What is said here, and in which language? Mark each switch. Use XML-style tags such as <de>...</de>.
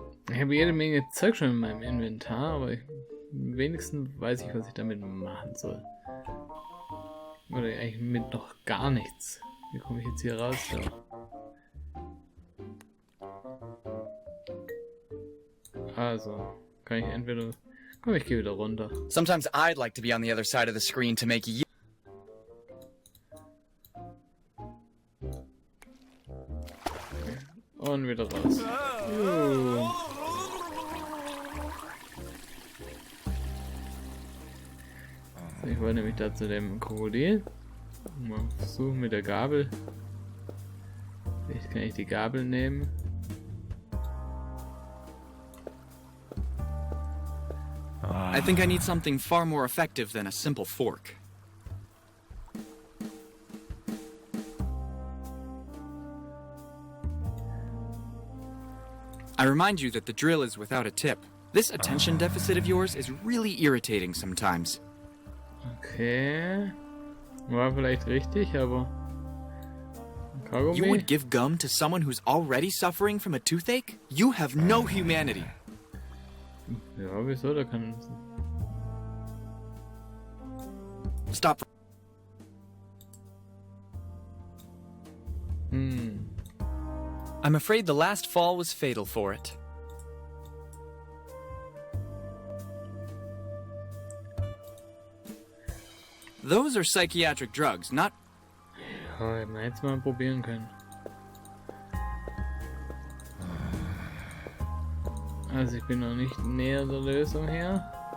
<de>Ich habe jede Menge Zeug schon in meinem Inventar, aber wenigstens weiß ich, was ich damit machen soll. Oder eigentlich mit noch gar nichts. Wie komme ich jetzt hier raus? So. Also, kann ich entweder... Komm, ich gehe wieder runter.</de> <en>Sometimes I'd like to be on the other side of the screen to make you...</en> <de>Und wieder raus. So, ich wollte nämlich da zu dem Krokodil. Mal versuchen mit der Gabel. Vielleicht kann ich die Gabel nehmen.</de> <en>I think I need something far more effective than a simple fork. I remind you that the drill is without a tip. This attention deficit of yours is really irritating sometimes. Okay.</en> <de>War vielleicht richtig, aber...</de> <en>You</en> <de>Kaugummi?</de> <en>would give gum to someone who's already suffering from a toothache? You have no humanity.</en> <de>Ja, wieso? Da kann...</de> <en>Stop. I'm afraid the last fall was fatal for it. Those are psychiatric drugs, not...</en> <de>Ja, hätten wir jetzt mal probieren können. Also ich bin noch nicht näher der Lösung her.</de>